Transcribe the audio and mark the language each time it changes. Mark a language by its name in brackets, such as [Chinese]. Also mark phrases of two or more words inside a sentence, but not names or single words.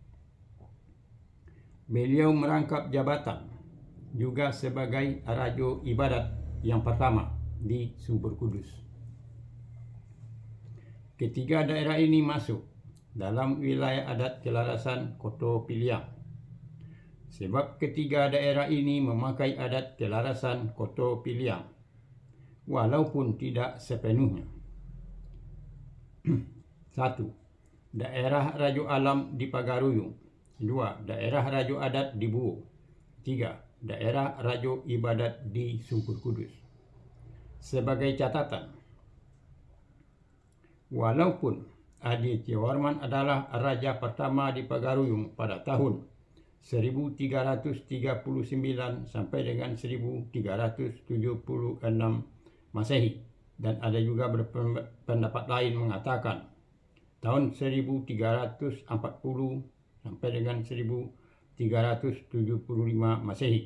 [Indonesian] Beliau merangkap jabatan juga sebagai Raja Ibadat yang pertama di Sumpur Kudus. Ketiga daerah ini masuk dalam wilayah adat Kelarasan Koto Piliang. Sebab ketiga daerah ini memakai adat Kelarasan Koto Piliang, walaupun tidak sepenuhnya. 1. Daerah Rajo Alam di Pagaruyung. 2. Daerah Rajo Adat di Buwo. 3. Daerah Rajo Ibadat di Sumpur Kudus. Sebagai catatan, walaupun Adi Tiowarman adalah raja pertama di Pagaruyung pada tahun 1339 sampai dengan 1376 Masehi, dan ada juga berpendapat lain mengatakan tahun 1340 sampai dengan 1375 Masehi.